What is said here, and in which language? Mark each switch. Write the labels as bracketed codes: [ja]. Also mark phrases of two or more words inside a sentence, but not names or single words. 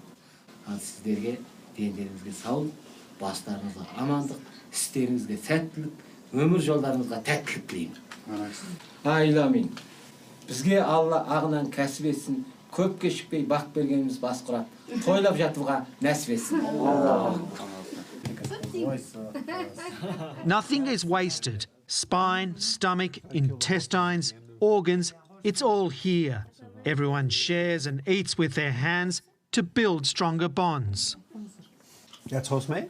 [kk] Ал сіздерге дендеріңізге саулық, бастарыңызға амандық, істеріңізге сәттілік, өмір жолдарыңызға тәттілік тілеймін. Айламин. Бізге Алла ағынан кәсіп етсін, көп кешікпей бақ бергеніміз бас құрап, тойлап жатуға нәсіп етсін. [en] Nothing is wasted. Spine, stomach, intestines, organs, it's all here. Everyone shares and eats with their hands to build stronger bonds. That's horse meat?